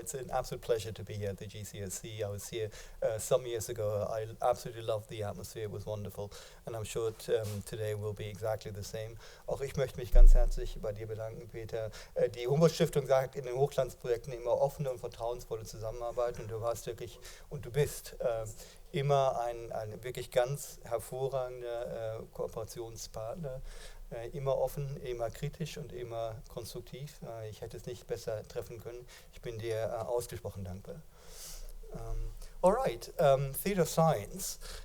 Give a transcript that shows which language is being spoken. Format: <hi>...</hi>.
<en>It's an absolute pleasure to be here at the GCSE. I was here some years ago. I absolutely loved the atmosphere. It was wonderful. And I'm sure today will be exactly the same.</en> <de>Auch ich möchte mich ganz herzlich bei dir bedanken, Peter. Die Humboldt-Stiftung sagt in den Hochglanzprojekten immer offene und vertrauensvolle Zusammenarbeit. Und du warst wirklich, und du bist immer ein wirklich ganz hervorragender Kooperationspartner. Immer offen, immer kritisch und immer konstruktiv. Ich hätte es nicht besser treffen können. Ich bin dir ausgesprochen dankbar.</de> <en>All right, theatre of science.</en>